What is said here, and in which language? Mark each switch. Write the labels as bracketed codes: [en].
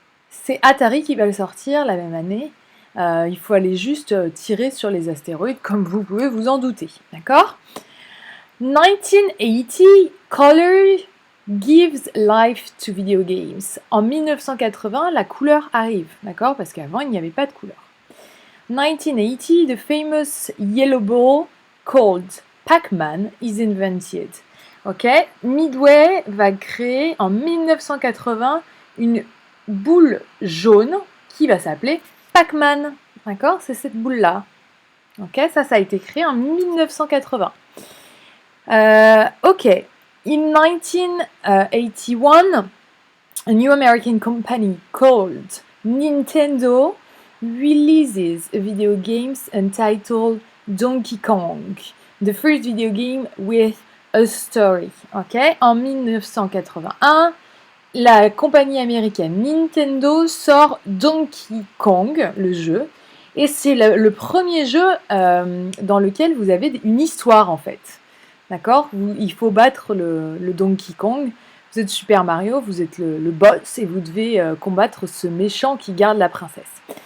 [fr] C'est Atari qui va le sortir la même année. Il faut aller juste tirer sur les astéroïdes, comme vous pouvez vous en douter. D'accord? [en] 1980, Color gives life to video games. [fr] En 1980, la couleur arrive, d'accord? Parce qu'avant, il n'y avait pas de couleur. [en] 1980, the famous yellow ball called Pac-Man is invented. [fr] Ok, Midway va créer en 1980 une boule jaune qui va s'appeler Pac-Man. D'accord, c'est cette boule-là. Ok, ça a été créé en 1980. [en] Ok, in 1981, a new American company called Nintendo releases a video game entitled Donkey Kong, the first video game with a story. [fr] Ok, en 1981, la compagnie américaine Nintendo sort Donkey Kong, le jeu, et c'est le premier jeu dans lequel vous avez une histoire en fait. D'accord? Il faut battre le Donkey Kong. Vous êtes Super Mario, vous êtes le boss et vous devez combattre ce méchant qui garde la princesse.